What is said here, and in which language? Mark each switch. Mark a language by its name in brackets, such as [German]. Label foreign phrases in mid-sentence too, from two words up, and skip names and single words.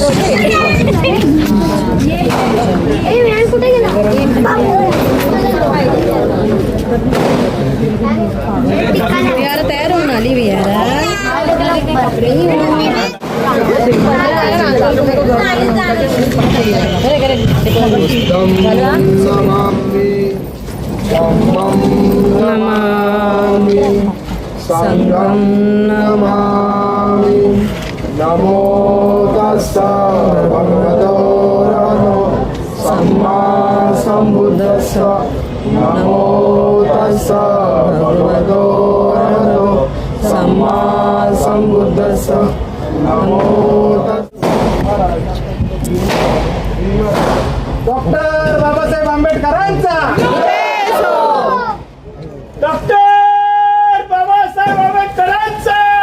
[Marathi] यार तयार होऊन आली यार. [Pali] संगम नमामि नमो तस्सा भगवतो सम्मा सम्बुद्धस्सा नमो तस्सा भगवतो सम्मा सम्बुद्धस्सा नमो [Marathi] डॉक्टर बाबासाहेब आंबेडकरांचा डॉक्टर बाबासाहेब आंबेडकरांचा